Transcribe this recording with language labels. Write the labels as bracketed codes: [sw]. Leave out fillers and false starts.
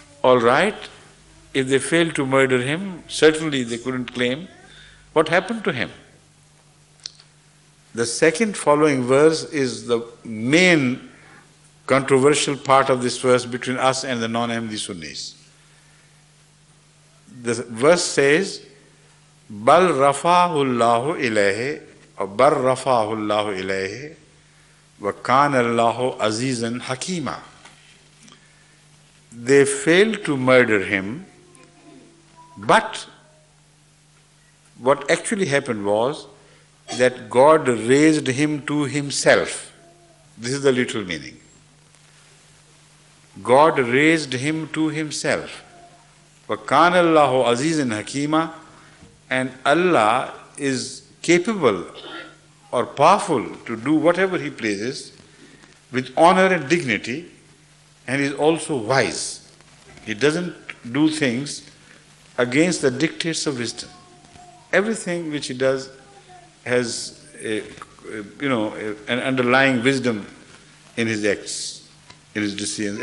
[en] All right, if they failed to murder him, certainly they couldn't claim. What happened to him? The second following verse is the main controversial part of this verse between us and the non-Ahmadi Sunnis. The verse says, [ar] بَلْ رَفَعَهُ اللَّهُ إِلَيْهِ [en] or [ar] بَلْ رَفَعَهُ اللَّهُ إِلَيْهِ وَكَانَ اللَّهُ عَزِيزًا حَكِيمًا. [en] They failed to murder him, but what actually happened was that God raised him to himself. This is the literal meaning. God raised him to himself. [ar] وَكَانَ اللَّهُ عَزِيزًا حَكِيمًا. [en] And Allah is capable or powerful to do whatever he pleases with honor and dignity, and is also wise. He doesn't do things against the dictates of wisdom. Everything which he does has an underlying wisdom in his acts, in his decisions.